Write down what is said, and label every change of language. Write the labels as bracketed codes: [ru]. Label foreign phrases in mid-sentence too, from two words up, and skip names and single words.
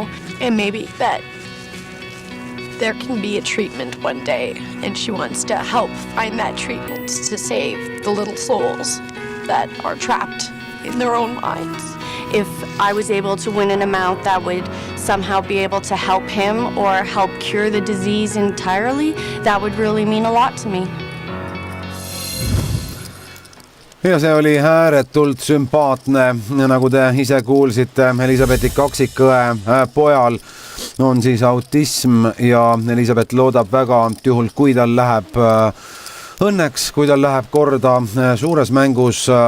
[en] And maybe that there can be a treatment one day, and she wants to help find that treatment to save the little souls that are trapped in their own minds. If I was able to win an amount that would somehow be able to help him or help cure the disease entirely, that would really mean a lot to me. [et] Ja see oli ääretult sümpaatne, nagu te ise kuulsite, Elisabethi kaksikõe pojal on siis autism ja Elisabeth loodab väga, et juhul kui tal läheb õnneks, kui tal läheb korda suures mängus